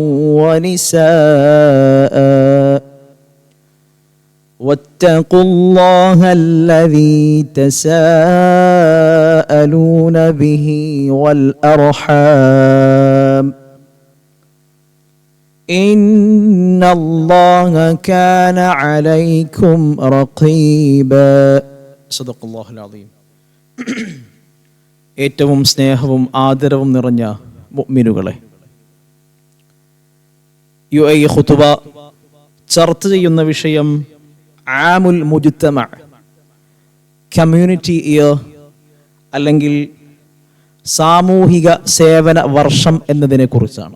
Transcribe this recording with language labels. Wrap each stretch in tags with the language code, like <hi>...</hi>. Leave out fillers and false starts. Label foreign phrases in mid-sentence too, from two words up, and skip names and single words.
<ar>ونساء، واتقوا الله الذي تساءلون به والأرحام إن الله كان عليكم رقيبا. صدق الله العظيم.</ar> <ml>ഏറ്റവും സ്നേഹവും ആദരവും നിറഞ്ഞ മുഅ്മിനുകളെ, UAE ഖുതുബ ചർച്ച ചെയ്യുന്ന വിഷയം</ml> <ar>عام المجتمع,</ar> <en>community year</en> <ml>അല്ലെങ്കിൽ സാമൂഹിക സേവന വർഷം എന്നതിനെ കുറിച്ചാണ്.</ml>